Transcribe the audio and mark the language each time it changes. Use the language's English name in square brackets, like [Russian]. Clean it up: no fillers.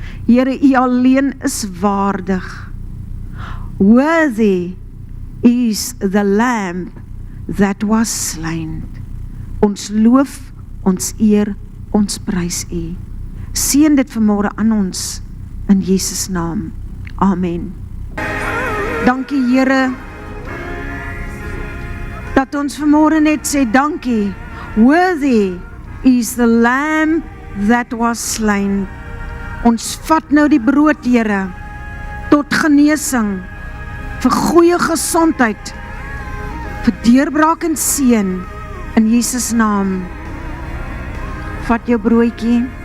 [Afrikaans] Here, u alleen is waardig. [English] Worthy is the lamb that was slain. [Afrikaans] Ons loof, ons eer, ons prys u. Seën dit vanmôre aan ons, in Jesus naam. Amen. Dankie Here, dat ons vanmôre net sê, dankie. [English] Worthy is the lamb that was slain. [Afrikaans] Ons vat nou die brood, Here, tot genesing, vir goeie gesondheid, vir deurbraak en seën, in Jesus naam. Vat jou broodjie.